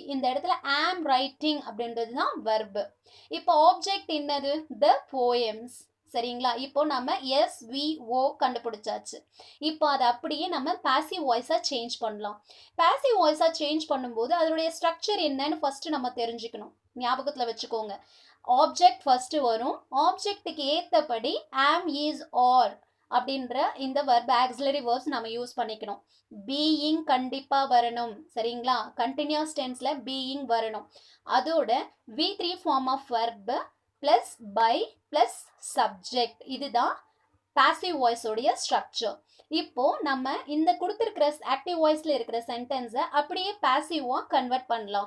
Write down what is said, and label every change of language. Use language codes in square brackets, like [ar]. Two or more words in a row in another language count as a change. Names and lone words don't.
[ta] இந்த இடத்துல [en] am writing [ta] அப்படின்றது தான் verb. இப்போ ஆப்ஜெக்ட் என்னது, [en] the poems. [ta] சரிங்களா? இப்போ நம்ம SVO கண்டுபிடிச்சாச்சு. இப்போ அதை அப்படியே நம்ம [en] passive voice change [ta] பண்ணலாம். [en] passive voice change [ta] பண்ணும்போது அதனுடைய ஸ்ட்ரக்சர் என்னன்னு ஃபர்ஸ்ட் நம்ம தெரிஞ்சுக்கணும், ஞாபகத்துல வச்சுக்கோங்க. [en] object first [ta] வரும், ஆப்ஜெக்ட்டுக்கு ஏத்தபடி [en] am, is, or [ta] அப்படின்ற இந்த [en] verb auxiliary verbs [ta] நம்ம யூஸ் பண்ணிக்கணும். being கண்டிப்பா வரணும். சரிங்களா? [en] continuous tense [ta] being வரணும். அதோட [en] V3 form of verb plus by plus subject, [ta] இதுதான் [en] passive voice [ta] உடைய ஸ்ட்ரக்சர். இப்போ நம்ம இந்த கொடுத்திருக்கிற [en] active voice [ta] இருக்கிற சென்டென்ஸை அப்படியே பாசிவா கன்வெர்ட் பண்ணலாம்.